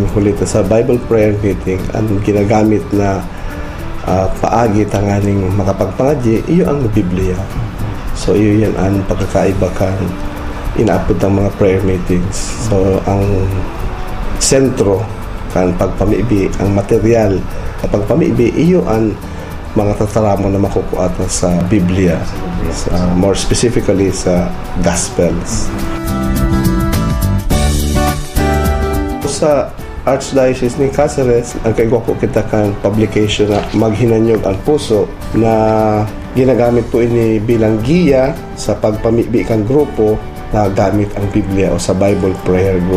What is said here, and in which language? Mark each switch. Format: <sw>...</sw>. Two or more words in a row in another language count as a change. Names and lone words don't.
<bik>Hulita sa</bik> <en>Bible prayer meeting,</en> <bik>ang ginagamit na paagi tanganing makapagpangadyi, iyo ang Biblia. So iyo yan ang pagkakaiba kan inaapod ng mga</bik> <en>prayer meetings.</en> <bik>So ang sentro kan pagpamibi, ang material pagpamibi, iyo ang mga tataramon na makukuha sa Biblia,</bik> <en>more specifically</en> <bik>sa Gospels. Sa Archdiocese ni Cáceres, ang kaigwa po kita kan publication na Maghinanyog ang Puso, na ginagamit po ini bilang giya sa pagpamibi kang grupo na gamit ang Biblia o sa Bible Prayer Group.</bik>